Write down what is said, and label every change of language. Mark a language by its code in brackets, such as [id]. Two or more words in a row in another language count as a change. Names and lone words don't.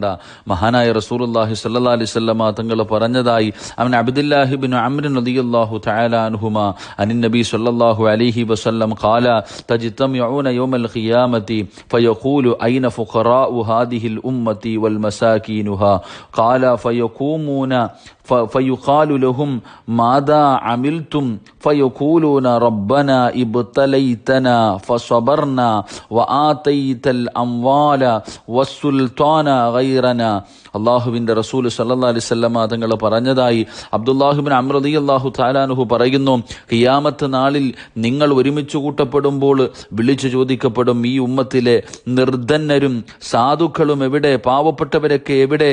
[ar] മഹാനായ رسول الله صلى الله عليه وسلم [ml] തങ്ങൾ പറഞ്ഞതായി അവൻ [ar] عبد الله بن عمرو رضي الله تعالى عنهما عن النبي صلى الله عليه وسلم قال تجتمعون يوم القيامة فيقول أين فقراء هذه الأمة ومساكينها قال فيقومون فيقال لهم ماذا عملتم فيقولون ربنا ابتليتنا فصبرنا وآتيت الأموال والسلطان غيرنا. [ml] അള്ളാഹുവിൻ്റെ റസൂൽ [ar] صلى الله عليه وسلم [ml] തങ്ങൾ പറഞ്ഞതായി അബ്ദുല്ലാഹി ഇബ്നു അംർ [ar] رضي الله تعالى عنه [ml] പറയുന്നു, ഖിയാമത്ത് നാളിൽ നിങ്ങൾ ഒരുമിച്ച് കൂട്ടപ്പെടുമ്പോൾ വിളിച്ചു ചോദിക്കപ്പെടും, ഈ ഉമ്മത്തിലെ നിർധന്നരും സാധുക്കളും എവിടെ, പാവപ്പെട്ടവരൊക്കെ എവിടെ?